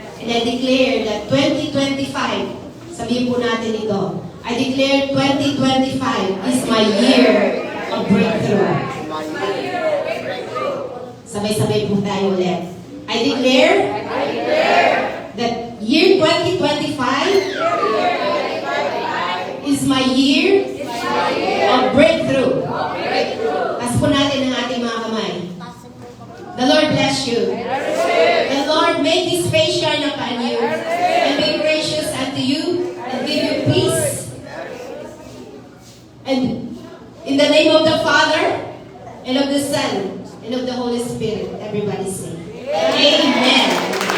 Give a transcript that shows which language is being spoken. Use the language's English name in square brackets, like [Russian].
[English] And I declare that 2025, [Filipino] sabihin po natin ito, [English] I declare 2025 is my year of breakthrough. [Filipino] Sabay-sabay po tayo ulit. [English] I declare that year 2025 is my year of breakthrough. [Filipino] As po natin ang ating mga kamay. [English] The Lord bless you. The Lord make His face shine upon you and be gracious unto you and give you peace. And in the name of the Father, and of the Son, and of the Holy Spirit, everybody say, Amen.